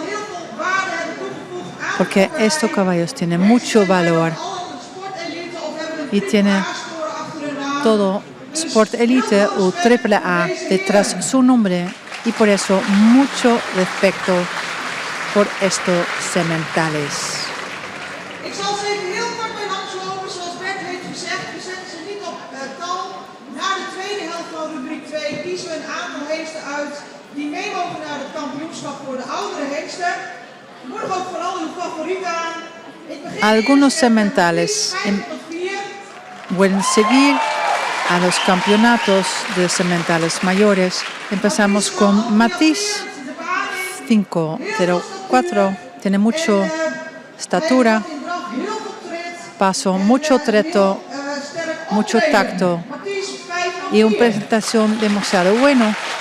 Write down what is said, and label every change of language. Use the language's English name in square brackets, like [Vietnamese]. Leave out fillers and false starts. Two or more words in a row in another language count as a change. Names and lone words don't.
[Spanish] porque estos caballos tienen mucho valor y tienen todo Sport Elite o AAA detrás su nombre, y por eso mucho respeto por estos sementales. [Dutch] Ik zal ze even heel kort bij langslopen. Zoals Bert heeft gezegd, we zetten ze niet op tal. Na de tweede helft van rubriek 2 kiezen we een aantal hengsten uit die mee mogen naar het kampioenschap voor de oudere hengsten. Moedig ook vooral uw favoriet aan. [Spanish] Algunos sementales pueden seguir a los campeonatos de sementales mayores. Empezamos con Matisse 504. Tiene mucho estatura, paso, mucho treto, mucho tacto y una presentación demasiado buena.